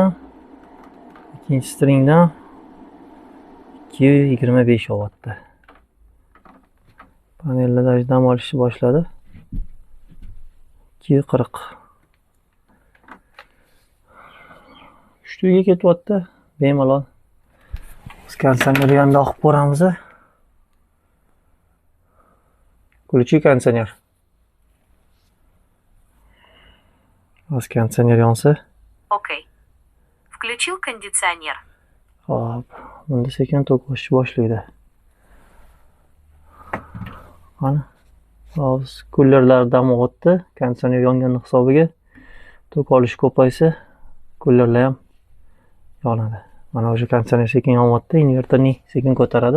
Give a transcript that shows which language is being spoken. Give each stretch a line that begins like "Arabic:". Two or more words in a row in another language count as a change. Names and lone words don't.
Uzbek: Ikkinchi stringdan 225 olyapti. Panelda dam olishni boshladi. 240. Shtuyiga ketyapti. Bemalol. Konditsionerni yanada o'qib ko'ramiz.
Russian: Включи кондиционер.
Uzbek: Кондиционер yonsa.
Russian: Окей. Включил кондиционер.
Uzbek: Hop, bunda sekin tok o'chishni boshlaydi. Mana. Hozir kullerlar dam o'tdi. Konditsioner yonganning hisobiga tok olish ko'paysa, kullerlar ham yonadi. Mana o'sha konditsioner sekin yonyapti, invertorni sekin ko'taradi.